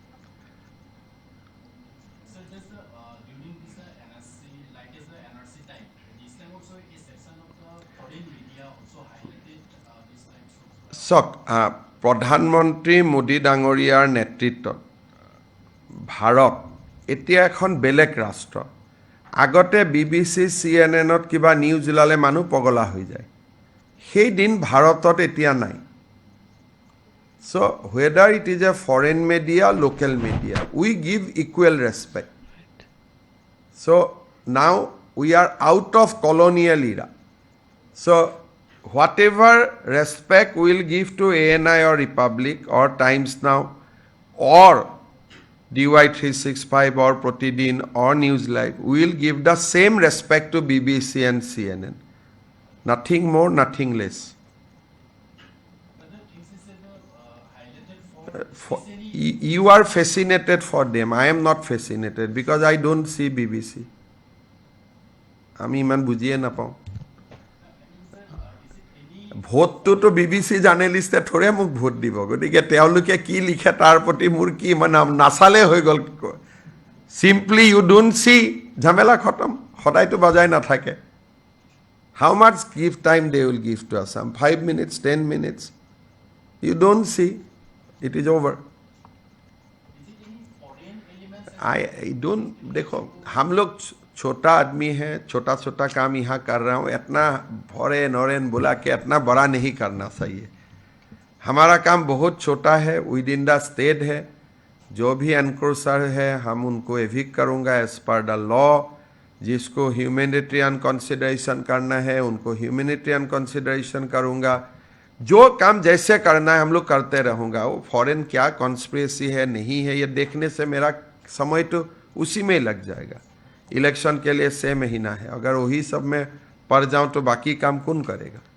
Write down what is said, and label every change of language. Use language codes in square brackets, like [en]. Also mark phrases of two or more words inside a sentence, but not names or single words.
[as] চাওক প্ৰধানমন্ত্ৰী মোদী ডাঙৰীয়াৰ নেতৃত্বত ভাৰত এতিয়া এখন বেলেগ ৰাষ্ট্ৰ আগতে BBC CNN-ত কিবা নিউজ ওলালে মানুহ পগলা হৈ যায় সেই দিন ভাৰতত এতিয়া নাই [en] so whether it is a foreign media local media we give equal respect so now we are out of colonial era so whatever respect we will give to ANI or Republic or Times Now or DY 365 or Pratidin or News Live, we will give the same respect to BBC and CNN. Nothing more, nothing less. You are fascinated for them. I am not fascinated because I don't see BBC. [as] আমি ইমান বুজিয়ে নাপাওঁ ভোটটোতো BBC জাৰ্নেলিষ্টে থৰে মোক ভোট দিব গতিকে তেওঁলোকে কি লিখে তাৰ প্ৰতি মোৰ কি মানে নাচালে হৈ গ'ল [en] simply you don't see [as] ঝামেলা খতম সদায়তো বজাই নাথাকে [en] how much give time they will give to Assam 5 minutes 10 minutes you don't see it is over I don't [hi] देखो हम लोग छोटा आदमी है छोटा छोटा काम यहाँ कर रहा हूँ इतना फॉरेन ऑरेन बुला के इतना बड़ा नहीं करना चाहिए हमारा काम बहुत छोटा है [en] with in the state [hi] है जो भी एनक्रोचर है हम उनको एविक करूँगा [en] as per the law [hi] जिसको [en] humanitarian consideration [hi] करना है उनको [en] humanitarian consideration [hi] करूँगा जो काम जैसे करना है हम लोग करते रहूँगा वो फॉरेन क्या कॉन्स्पिरेसी है नहीं है ये देखने से मेरा समय तो उसी में लग जाएगा इलेक्शन के लिए 6 महीना है अगर वही सब में पड़ जाऊं तो बाकी काम कौन करेगा